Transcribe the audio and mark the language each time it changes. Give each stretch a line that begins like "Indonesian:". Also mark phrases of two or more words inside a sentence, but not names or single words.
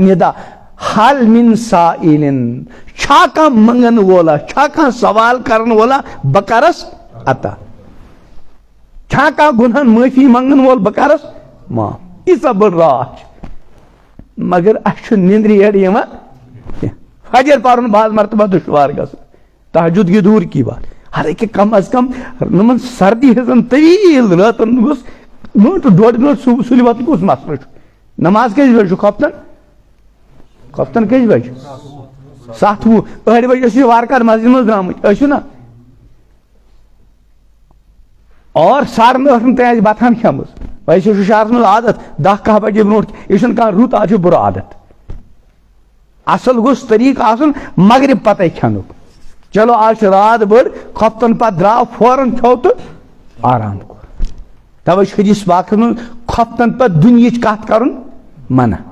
Arabic: نِدا حل من سائلن
Kashmiri: چھا کانٛہہ منگن وولا چھا کانٛہہ سوال کرن وولا بہٕ کرس عطا چھا کانٛہہ گُنہن معٲفی منگن وول بہٕ کرس معاف ییٖژاہ بٔڑ راتھ چھِ مگر اسہِ چھُ نیندرِ یٔڈ یِوان کینٛہہ فجر پرُن بعض مرتبہ دُشوار گژھان
Urdu: تہجد کی دوٗر کی بات
Kashmiri: حالانکہِ
Urdu: کم از کم
Kashmiri: نمن سردی ہٕنٛزن طویٖل راتن گوٚژھ گٲنٛٹہٕ ڈۄڈ گٲنٛٹہٕ سُلہِ وۄتھُن کُس مسلہٕ چھُ نماز کٔژِ بجہِ چھُ خۄفتن خۄفتن کٔژِ بجہِ 7:20 ٲٹھِ بجہِ ٲسِو وارٕ کارٕ مسجد منٛز درٛامٕتۍ ٲسِو نا اور 8:30 تام آسہِ بتہٕ ہن کھیٚمٕژ ویسے چھُ شہرس منٛز عادت 10-11 بجے برونٛٹھ یہِ چھُنہٕ کانٛہہ رُت آز چھُ بُرٕ عادت اصل گوٚژھ طریٖقہٕ آسُن مغرب پتے کھٮ۪نُک چلو آز چھِ رات بٔڑ خۄفتن پتہٕ درٛاو فوراً کھیوٚو تہٕ آرام کوٚر توے چھُ حدیث پاکس منٛز خۄفتن پتہٕ دُنیہٕچ کتھ کرُن منع